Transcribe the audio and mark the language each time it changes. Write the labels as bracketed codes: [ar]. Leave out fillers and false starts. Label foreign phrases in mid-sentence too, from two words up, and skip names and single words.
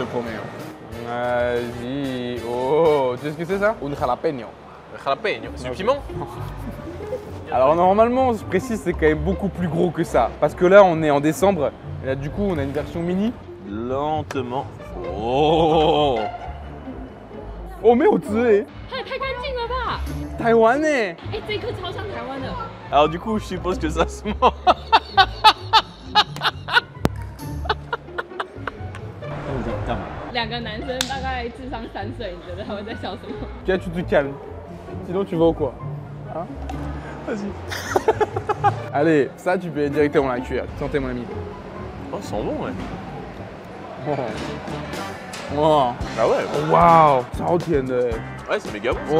[fr] Je te promets. Hein. Vas-y. Oh, tu sais ce que c'est ça? Un jalapeno. Jalapeno, c'est du piment? Alors normalement, je précise, c'est quand même beaucoup plus gros que ça. Parce que là, on est en décembre. Et là, du coup, on a une version mini. Lentement. Oh! Oh, mais au dessus, [zh] 太干净了吧？ Taïwan, 哎，这一颗超像台湾的。 [fr] Alors du coup, je suppose que ça se mange. [zh] 两个男生大概智商3岁，你觉得他们在笑什么？ [fr] Tiens, tu te calmes. Sinon, tu vas au quoi? Hein? Vas-y. Allez, ça, tu peux directement la cuire. Santé, mon ami. Oh, ça sent bon, ouais. Oh. Wow. Ah ouais. Waouh, ça retient de. Ouais, c'est méga bon. Ça,